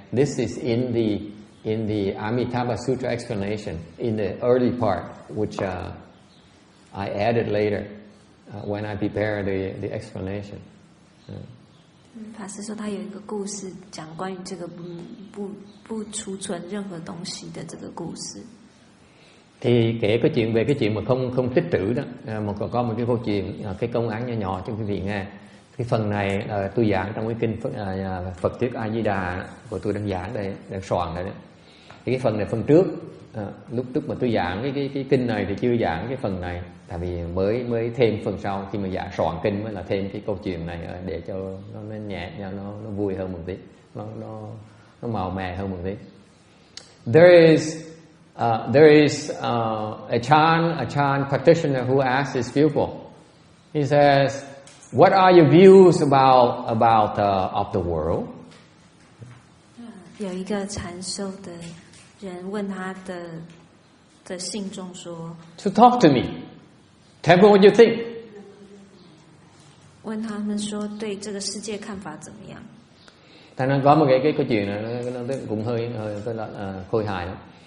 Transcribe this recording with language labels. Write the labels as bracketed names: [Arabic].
[English] This is in the Amitabha Sutra explanation, in the early part, which I added later when I prepared the explanation. [Chinese] 法师说他有一个故事，讲关于这个不储存任何东西的这个故事。 [Vietnamese] Thì kể cái chuyện về cái chuyện mà không tích trữ đó, có một cái câu chuyện, cái công án nhỏ nhỏ cho quý vị nghe. Cái phần này tôi giảng trong cái kinh Phật thuyết A Di Đà của tôi đang giảng đây, đang soạn đây đó. Thì cái phần này phần trước, lúc mà tôi giảng cái kinh này thì chưa giảng cái phần này, tại vì mới thêm phần sau, khi mà giảng soạn kinh mới là thêm cái câu chuyện này để cho nó nhẹ, nó vui hơn một tí, nó màu mè hơn một tí. [English] There is a Chan practitioner who asks his pupil. He says, "What are your views about of the world?" [Chinese] 有一个禅修的人问他的信众说 [English] "So talk to me. Tell me what you think." [Chinese] 问他们说对这个世界看法怎么样？ [Vietnamese] Thành ra có một cái câu chuyện này nó cũng hơi khôi hài lắm.